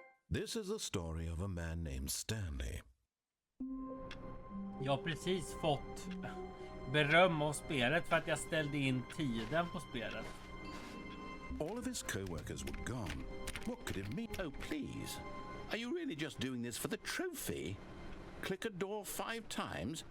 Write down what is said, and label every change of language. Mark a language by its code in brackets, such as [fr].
[en] This is the story of a man named Stanley. [sv] Jag har precis fått beröm av spelet för att jag ställde in tiden på spelet. [en] All of his co-workers were gone. What could it mean? Oh, please. Are you really just doing this for the trophy? Click a door 5 times?